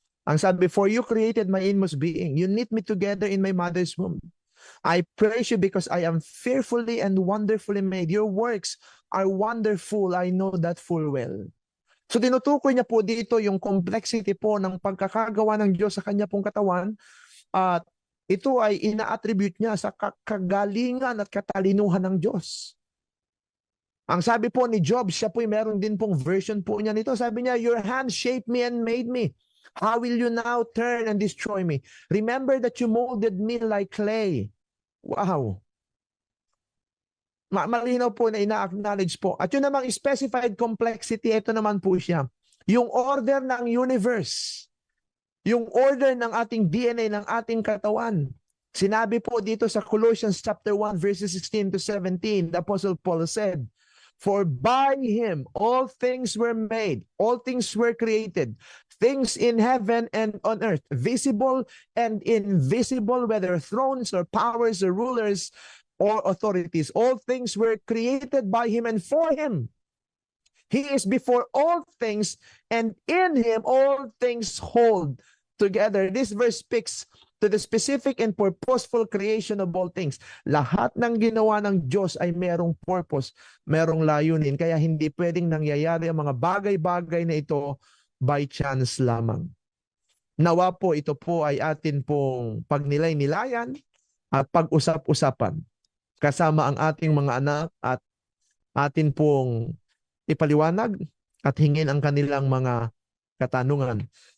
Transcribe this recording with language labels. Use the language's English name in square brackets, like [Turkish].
[Filipino] Ang sabi, [English] "For you created my inmost being. You knit me together in my mother's womb. I praise you because I am fearfully and wonderfully made. Your works are wonderful. I know that full well." [Filipino] So tinutukoy niya po dito yung complexity po ng pagkakagawa ng Diyos sa kanya pong katawan at ito ay ina-attribute niya sa kagalingan at katalinuhan ng Diyos. Ang sabi po ni Job, siya po meron din pong version po niya nito. Sabi niya, [English] "Your hand shaped me and made me. How will you now turn and destroy me? Remember that you molded me like clay." [Filipino] Wow. Malinaw po na ina-acknowledge po. At yun namang specified complexity, ito naman po siya. Yung order ng universe. Yung order ng ating DNA, ng ating katawan. Sinabi po dito sa [English] Colossians chapter 1 verses 16 to 17, the Apostle Paul said, "For by Him all things were made, all things were created, things in heaven and on earth, visible and invisible, whether thrones or powers or rulers or authorities. All things were created by Him and for Him. He is before all things, and in Him all things hold together." This verse speaks to the specific and purposeful creation of all things. [Filipino] Lahat ng ginawa ng Diyos ay merong purpose, merong layunin. Kaya hindi pwedeng nangyayari ang mga bagay-bagay na ito by chance lamang. Nawa po ito po ay atin pong pagnilay-nilayan at pag-usap-usapan kasama ang ating mga anak at atin pong ipaliwanag at hingin ang kanilang mga katanungan.